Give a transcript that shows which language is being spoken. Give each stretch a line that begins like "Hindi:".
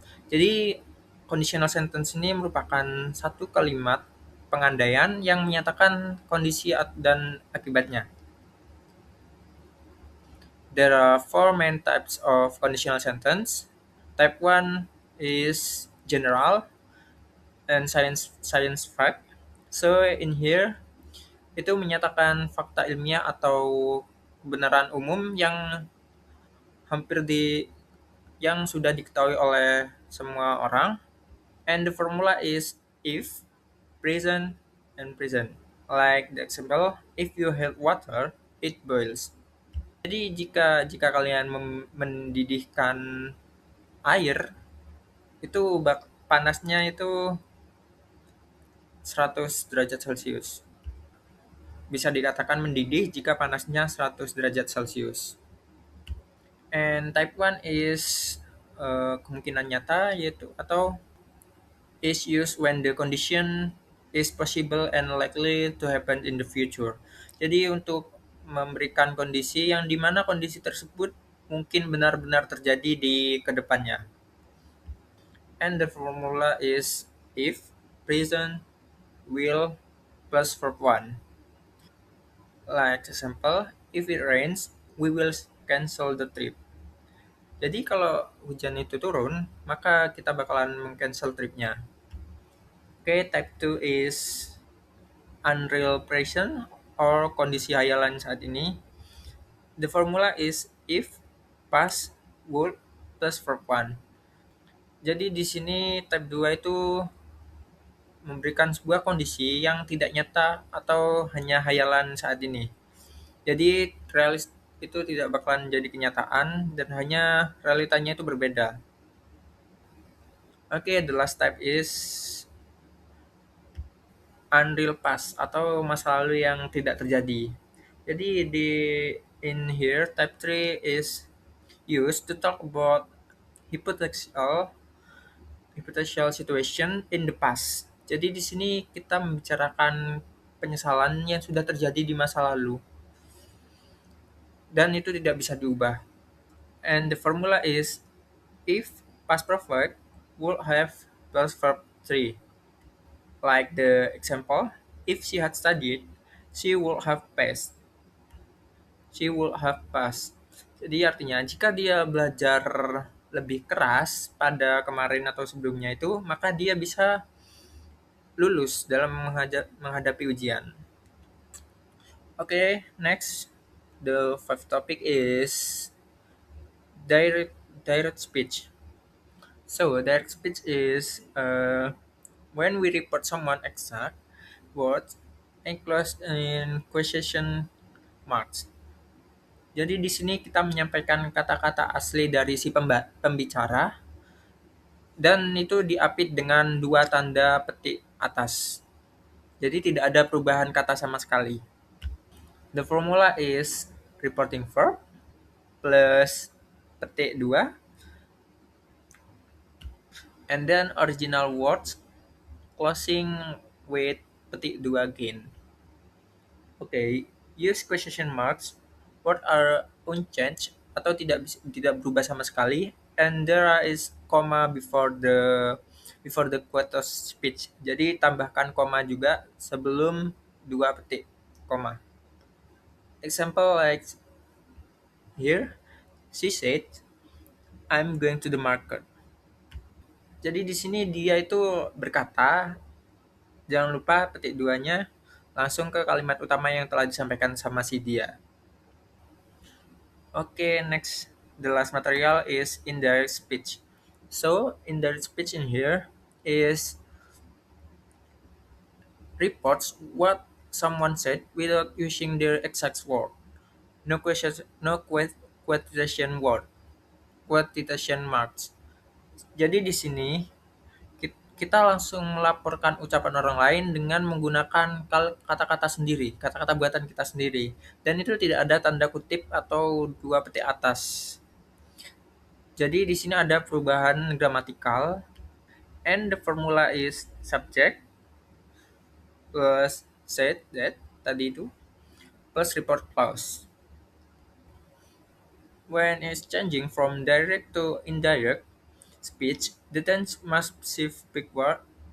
Indonesian: Jadi conditional sentence ini merupakan satu kalimat pengandaian yang menyatakan kondisi dan akibatnya.
English: There are four main types of conditional sentence. Type 1 is general and science fact. So in here
Indonesian: itu menyatakan fakta ilmiah atau kebenaran umum yang hampir di yang sudah diketahui oleh semua orang.
English: And the formula is if, present, and present. Like the example, if you heat water, it boils.
Indonesian: Jadi jika kalian mendidihkan air, itu panasnya itu 100 derajat Celcius. Bisa dikatakan mendidih jika panasnya 100 derajat Celcius.
English: And type 1 is
Indonesian: kemungkinan nyata yaitu atau
English: is used when the condition is possible and likely to happen in the future.
Indonesian: Jadi untuk memberikan kondisi yang dimana kondisi tersebut mungkin benar-benar terjadi di kedepannya.
English: And the formula is if, present, will, plus verb 1. Like example, if it rains, we will cancel the trip.
Indonesian: Jadi kalau hujan itu turun, maka kita bakalan meng-cancel tripnya.
English: Okay, type 2 is unreal present or
Indonesian: kondisi hayalan saat ini.
English: The formula is if, past, would, plus verb 1.
Indonesian: Jadi di sini type 2 itu memberikan sebuah kondisi yang tidak nyata atau hanya hayalan saat ini. Jadi realis itu tidak bakalan jadi kenyataan dan hanya realitanya itu berbeda.
English: Okay, the last type is unreal past
Indonesian: atau masa lalu yang tidak terjadi.
English: Jadi in here type 3 is used to talk about hypothetical hypothetical situation in the past.
Indonesian: Jadi di sini kita membicarakan penyesalan yang sudah terjadi di masa lalu dan itu tidak bisa diubah.
English: And the formula is if past perfect would have plus verb 3. Like the example, if she had studied, she would have passed. She would have passed.
Indonesian: Jadi artinya jika dia belajar lebih keras pada kemarin atau sebelumnya itu, maka dia bisa lulus dalam menghadapi ujian.
English: Okay, next, the fifth topic is direct direct speech. So direct speech is when we report someone exact words enclosed in quotation marks.
Indonesian: Jadi di sini kita menyampaikan kata-kata asli dari si pembicara dan itu diapit dengan dua tanda petik atas. Jadi tidak ada perubahan kata sama sekali.
English: The formula is reporting verb plus petik 2 and then original words closing with petik 2 again. Okay, use question marks. Words are unchanged
Indonesian: atau tidak berubah sama sekali
English: and there is comma before the quote of speech.
Indonesian: Jadi tambahkan koma juga sebelum dua petik koma.
English: Example like here, she said, I'm going to the market.
Indonesian: Jadi di sini dia itu berkata, jangan lupa petik duanya langsung ke kalimat utama yang telah disampaikan sama si dia.
English: Okay, next, the last material is indirect speech. So, indirect speech in here is reports what someone said without using their exact word. No question, no quotation word, quotation marks.
Indonesian: Jadi di sini kita langsung melaporkan ucapan orang lain dengan menggunakan kata-kata sendiri, kata-kata buatan kita sendiri. Dan itu tidak ada tanda kutip atau dua petik atas. Jadi di sini ada perubahan gramatikal,
English: and the formula is subject was said that
Indonesian: tadi itu
English: plus report clause. When it's changing from direct to indirect speech, the tense must shift backward.